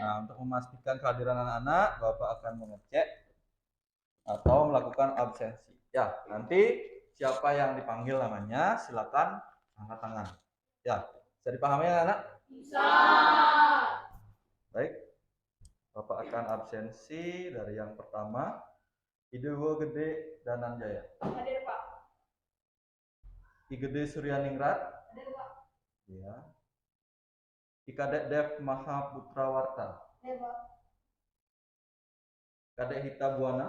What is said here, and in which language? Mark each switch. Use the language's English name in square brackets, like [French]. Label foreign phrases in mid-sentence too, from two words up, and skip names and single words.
[Indonesian] Nah, untuk memastikan kehadiran anak-anak, Bapak akan mengecek atau melakukan absensi. Ya, nanti siapa yang dipanggil namanya, silakan angkat tangan. Ya, bisa dipahami anak-anak? Bisa. Baik, Bapak akan absensi dari yang pertama, Idewo Gede Dananjaya. Hadir, Pak. I Gede Suryaningrat. Hadir, Pak. Ya. I Kadek Dev Mahaputrawarta. Hadir, Pak. Kadek Hita Buana.